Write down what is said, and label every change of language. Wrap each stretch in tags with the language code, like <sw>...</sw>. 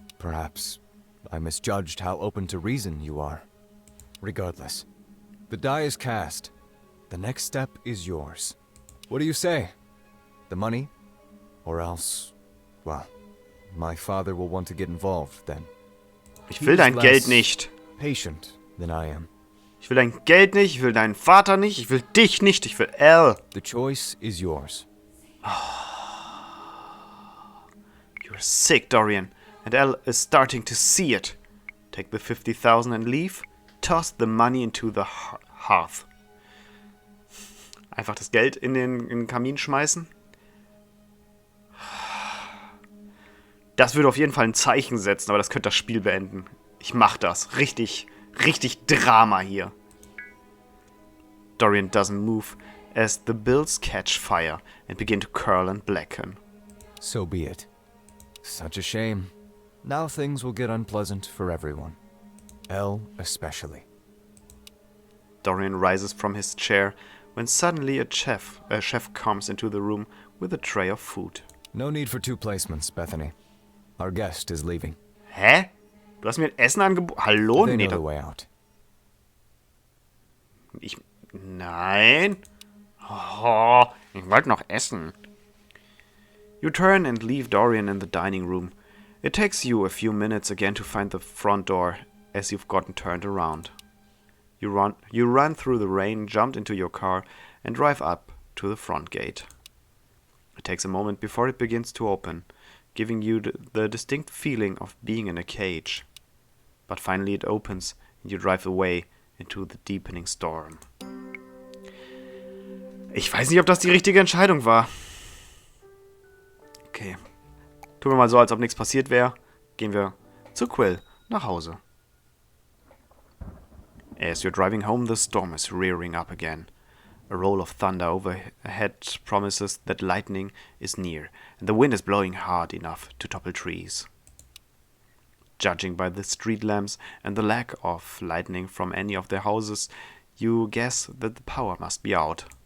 <en>Perhaps I misjudged how open to reason you are. Regardless, the die is cast. The next step is yours. What do you say? The money? Or else, well, my father will want to get involved then.</en> <de>Ich will dein Geld nicht.</de> <en>Patient than I am.</en> <de>Ich will dein Geld nicht, ich will deinen Vater nicht, ich will dich nicht, ich will Elle.</de> <en>The choice is yours. You're sick, Dorian, and Elle is starting to see it. Take the 50,000 and leave. Toss the money into the hearth.</en> <de>Einfach das Geld in den Kamin schmeißen. Das würde auf jeden Fall ein Zeichen setzen, aber das könnte das Spiel beenden. Ich mach das. Richtig Drama hier.</de> <en>Dorian doesn't move as the bills catch fire and begin to curl and blacken. So be it. Such a shame. Now things will get unpleasant for everyone. Elle especially. Dorian rises from his chair when suddenly a chef comes into the room with a tray of food. No need for two placements, Bethany. Our guest is leaving. Hä?</en> <de>Du hast mir ein Essen angeboten? Hallo?</de> <en>They</en> <de>Nee,</de> <en>know the way out.</en> <de>Nein. Oh, ich wollte noch essen.</de> <en>You turn and leave Dorian in the dining room. It takes you a few minutes again to find the front door as you've gotten turned around. You run through the rain, jump into your car, and drive up to the front gate. It takes a moment before it begins to open, giving you the distinct feeling of being in a cage. But finally it opens, and you drive away into the deepening storm.</en> <de>Ich weiß nicht, ob das die richtige Entscheidung war. Okay. Tun wir mal so, als ob nichts passiert wäre. Gehen wir zu Quill nach Hause.</de> <en>As you're driving home, the storm is rearing up again. A roll of thunder overhead promises that lightning is near, and the wind is blowing hard enough to topple trees. Judging by the street lamps and the lack of lightning from any of the houses, you guess that the power must be out.</en>